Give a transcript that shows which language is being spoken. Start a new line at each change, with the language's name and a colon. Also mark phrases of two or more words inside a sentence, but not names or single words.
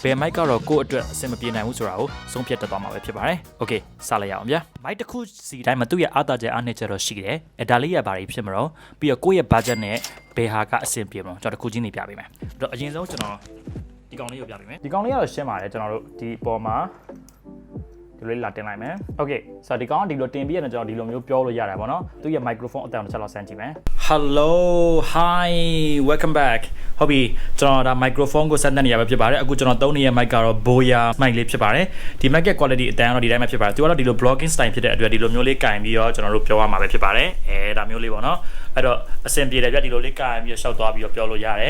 Burmese: ယ် mic ကတော့ကိုယ့်အတွက်အဆင်မပြေနိုင်ဘူးဆိုတာကိုဆုံးဖြတ်တတ်သွားမှာပဲဖြစ်ပါတယ်โอเคစလိုက်ရအောင်ဗျာ mic တစ်ခုစီတိုင်းမှာသူ့ရဲ့အားသာချက်အားနည်းချက်တော့ရှိတယ်ဒါလေးရပါတယ်ဖြစ်မှာတော့ပြီးတော့ကိုယ့်ရဲ့ budget နဲ့ဘယ်ဟာကအဆင်ပြေမလို့ကျွန်တော်တစ်ခုချင်းနေပြပေးမယ်အဲ့တော့အရင်ဆုံးကျွန်တော်ဒီကောင်လေးကိုပြပေးမယ်ဒီကောင်လေးကတော့ရှင်းပါတယ်ကျွန်တော်တို့ဒီပေါ်မှာဒီလိုလာတင်လိုက်မယ်โอเคဆိုတော့ဒီကောင်ကဒီလိုတင်ပြီးရင်ကျွန်တော်ဒီလိုမျိုးပြောလို့ရတယ်ပေါ့နော်သူရဲ့ microphone အတန်တစ်ချက်လောက်ဆန်းကြည့် မယ်
English: Hello hi welcome back
Burmese: ဟုတ်ပြီကျွန်တော်ဒါ microphone ကိုဆက်နေရပဲဖြစ်ပါတယ်အခုကျွန်တော်သုံးနေတဲ့ mic ကတော့ Boya mic လေးဖြစ်ပါတယ်ဒီ mic ရဲ့ quality အတန်ကတော့ဒီတိုင်းပဲဖြစ်ပါတယ်သူကတော့ဒီလို
English: blogging style
Burmese: ဖြစ်တဲ့အတွက်ဒီလိုမျိုးလေးကင်ပြီးတော့ကျွန်တော်တို့ပြောရမှာပဲဖြစ်ပါတယ်ဒါမျိုးလေးပေါ့နော်အဲ့တော့အဆင်ပြေတယ်ဗျဒီလိုလေးကင်ပြီးတော့ရှောက်သွားပြီးတော့ပြောလို့ရတယ်